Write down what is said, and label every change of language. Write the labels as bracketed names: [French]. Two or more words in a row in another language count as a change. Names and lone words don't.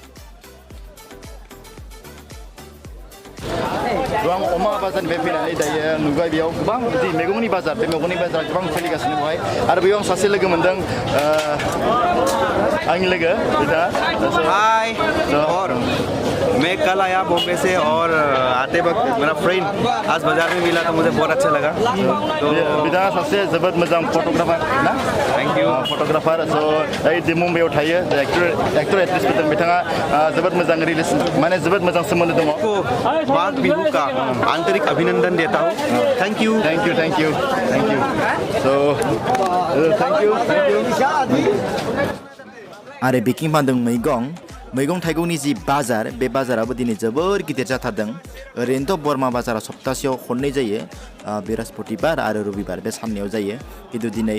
[Bodo] गोबां अमा बाजारनिफ्राय फैनानै दायो नुबाय बेयाव गोबां बिदि मैगंनि बाजार बे मैगंनि बाजारा गोबां सोलिगासिनो बेवहाय आरो बेयाव आं सासे लोगो मोनदों आंनि लोगो बिथाङा [Hindi] मैं कल आया बॉम्बे से और आते वक्त मेरा फ्रेंड आज बाजार में मिला तो मुझे बहुत अच्छा लगा तो [Bodo] बिथाङा सासे जोबोद मोजां फट'ग्राफार ना [English] thank you [Bodo] फट'ग्राफार स' ओइ मुम्बाइआव थायो एक्टर एक्ट्रेसफोरजों बिथाङा जोबोद मोजां रिलेसन माने जोबोद मोजां सोमोन्दो दङ [Hindi] को माघ बिहू का आंतरिक अभिनंदन देता हूँ [English] thank you thank you thank you thank you so thank you [Bodo] आरो बेखिं फानदों मैगं थाइगंनि जि बाजार बे बाजाराबो दिनै जोबोर गिदिर जाथारदों ओरैनोथ' बरमा बाजारा सप्तासेयाव खननै जायो बृहस्पतिबार आरो रबिबार बे साननैयाव जायो खिन्थु दिनै